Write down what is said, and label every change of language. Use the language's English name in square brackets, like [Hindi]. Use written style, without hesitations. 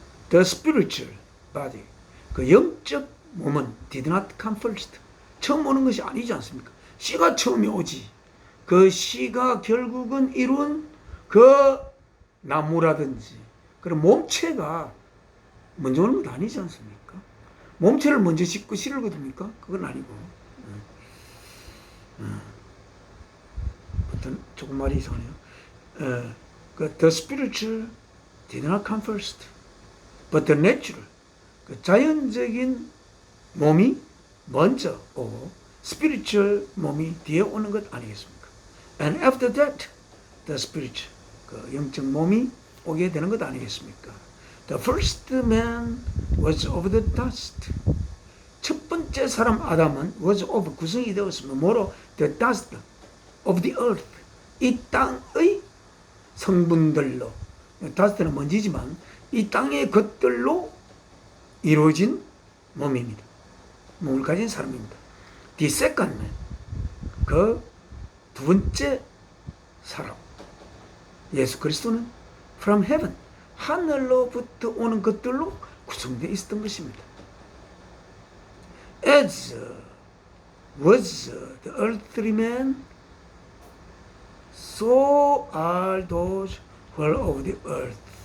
[English] The spiritual body, 그 영적 몸은 did not come first. [Korean] 처음 오는 것이 아니지 않습니까? 씨가 처음에 오지. 그 씨가 결국은 이룬 그 나무라든지 그런 몸체가 먼저 오는 것 아니지 않습니까? 몸체를 먼저 씻고 씨를 거둡니까? 그건 아니고. 어떤 조금 말이 이상하네요. [English] The spiritual did not come first, but the natural. [Korean] 그 자연적인 몸이 먼저 오고 spiritual 몸이 뒤에 오는 것 아니겠습니까? And after that, the spiritual, 그 영적 몸이 오게 되는 것 아니겠습니까? [English] The first man was of the dust. [Korean] 첫 번째 사람 아담은 was of 구성이 되었습니다. 뭐로? The dust. [English] of the earth. [Korean] 이 땅의 성분들로, 다스트는 먼지지만 이 땅의 것들로 이루어진 몸입니다. 몸을 가진 사람입니다. The second man, 그 두 번째 사람, 예수 그리스도는 from heaven, 하늘로부터 오는 것들로 구성되어 있었던 것입니다. [English] As was the earthly man, so are those who are of the earth.